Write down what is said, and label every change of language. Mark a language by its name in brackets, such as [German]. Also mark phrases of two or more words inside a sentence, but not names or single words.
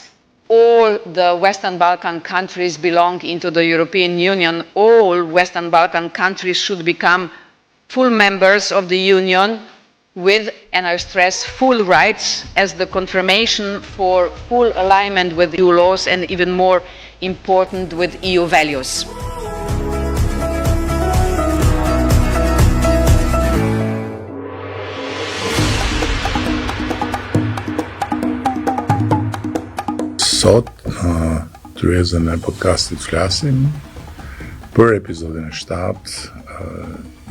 [English] All the Western Balkan countries belong into the European Union. All Western Balkan countries should become full members of the Union with, and I stress, full rights as the confirmation for full alignment with EU laws and even more important with EU values. [Albanian] Sot në tryezën e podcastit flasim për episodin e 7.